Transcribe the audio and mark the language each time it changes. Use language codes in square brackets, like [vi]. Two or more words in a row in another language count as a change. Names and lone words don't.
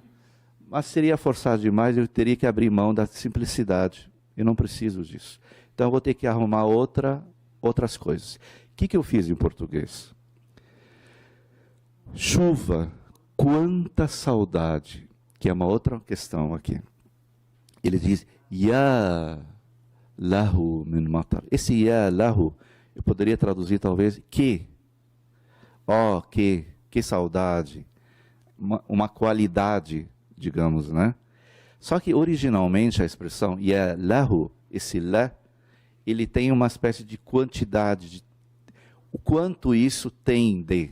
[pt] Mas seria forçar demais, eu teria que abrir mão da simplicidade. Eu não preciso disso. Então eu vou ter que arrumar outras coisas. O que eu fiz em português? Chuva, quanta saudade, que é uma outra questão aqui. Ele diz, [ar] يا له من مطر. [pt] Esse [ar] يا له, [pt] eu poderia traduzir talvez, que. Que saudade. Uma qualidade, digamos, né? Só que originalmente a expressão [ar] يا له, [pt] esse la, ele tem uma espécie de quantidade, o quanto isso tem de.